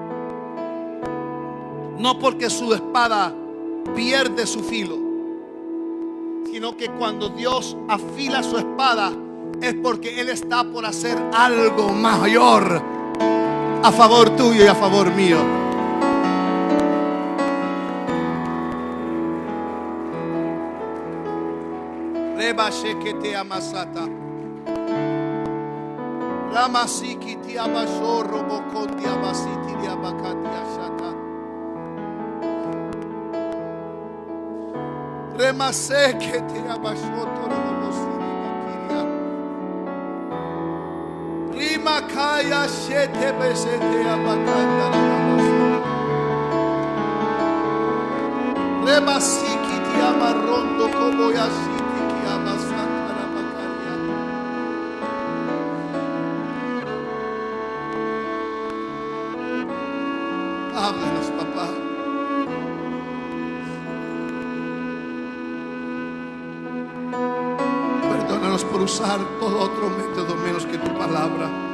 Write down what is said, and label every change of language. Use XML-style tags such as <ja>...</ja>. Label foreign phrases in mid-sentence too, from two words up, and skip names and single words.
<es>No porque su espada pierde su filo, sino que cuando Dios afila su espada es porque Él está por hacer algo mayor a favor tuyo y a favor mío. Reba shekete amasata. Ramasiki tiabashoro bokondi abasiti diabakati ashata. Remaseke tiabashoto robosiri bakiria. Rimakaya shete besete abakanda robosiri. Remasiki tiabarondo koboyashiti kiabasanta. Háblanos, papá. Perdónanos por usar todo otro método menos que tu palabra.</es>